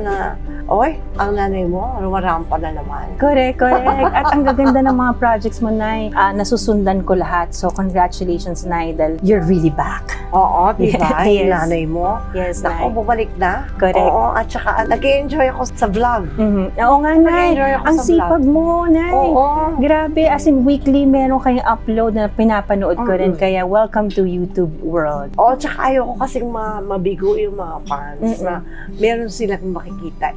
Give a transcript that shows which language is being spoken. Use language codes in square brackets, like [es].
[tl] Na, oy, ang nanay mo, rumarampa na naman. [en] Correct. [tl] At ang gaganda ng mga projects mo, Nay. Nasusundan ko lahat. [en] So, congratulations, Nay, dahil you're really back. [tl] Oo, di ba? [en] Yes. [tl] Yung nanay mo. [en] Yes, Nay. [tl] Ako, bumalik na. [en] Correct. [tl] Oo, at saka, nag-enjoy ako sa vlog. Oo nga, Nay. Ang sipag mo, Nay. Oo. Grabe, as in weekly, meron kayong upload na pinapanood ko rin. [en] Kaya, welcome to YouTube world. [tl] Oo, tsaka ayoko kasing mabigo yung mga fans na meron silang makikita.